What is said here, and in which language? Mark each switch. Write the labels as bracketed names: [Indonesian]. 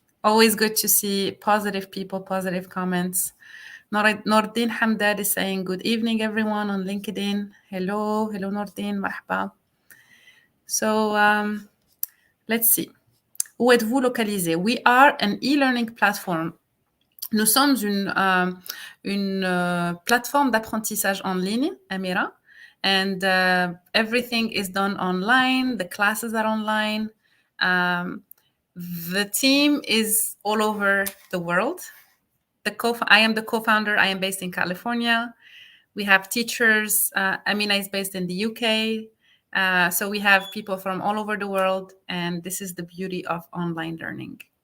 [English] Always good to see positive people, positive comments. Nordin Hamdad is saying, good evening, everyone on LinkedIn. Hello, Nordin, marhaba. So let's see. [French] Où êtes-vous localisé? [English] We are an e-learning platform. [French] Nous sommes une plateforme d'apprentissage en ligne, Amira, [English] and everything is done online. The classes are online. The team is all over the world. I am the co-founder. I am based in California. We have teachers. Amina is based in the UK. So we have people from all over the world, and this is the beauty of online learning.